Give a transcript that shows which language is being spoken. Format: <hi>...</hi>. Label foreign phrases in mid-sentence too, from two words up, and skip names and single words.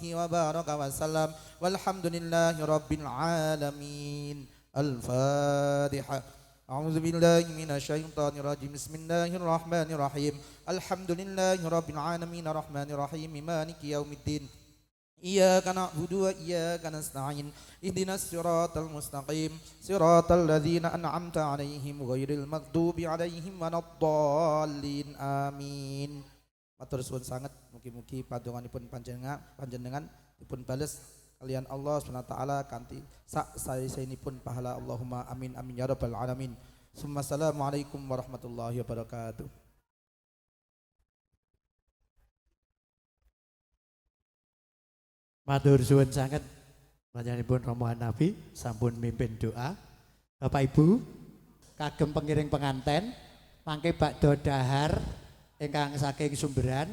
<ar>وبارك وسلم والحمد لله رب العالمين الفاتحة أعوذ بالله من الشيطان الرجيم بسم الله الرحمن الرحيم الحمد لله رب العالمين الرحمن الرحيم مالك يوم الدين إياك نعبد وإياك نستعين اهدنا الصراط المستقيم صراط الذين أنعمت عليهم غير المغضوب عليهم ولا الضالين آمين.</ar> <jv>Matur suwun sanget mugi-mugi padonganipun panjenengan dipun bales kalian</jv> <ar>الله سبحانه وتعالى</ar> <jv>kanthi sak saesaenipun pahala</jv> <ar>اللهم آمين آمين يا رب العالمين. السلام عليكم ورحمة الله وبركاته.</ar> <jv>Matur suwun sanget panjenenganipun rombongan Nabi sampun mimpin doa. Bapak Ibu kagem pengiring penganten mangke bakdo dahar ingkang saking Sumberan.</jv>